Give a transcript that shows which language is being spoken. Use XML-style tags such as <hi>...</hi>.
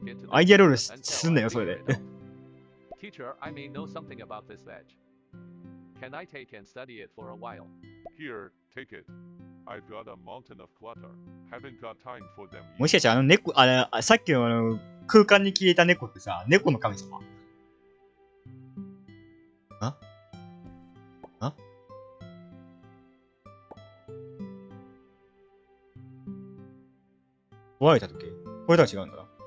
<ja>アイデアロールすんなよ、それで。</ja> <en>Teacher, I may know something about this badge. Can I take and study it for a while? Here, take it. I've got a mountain of clutter. Haven't got time for them.</en> <ja>もしかして猫、さっきの空間に消えた猫ってさ、猫の神様？壊れた時これとは違うんだな。</ja>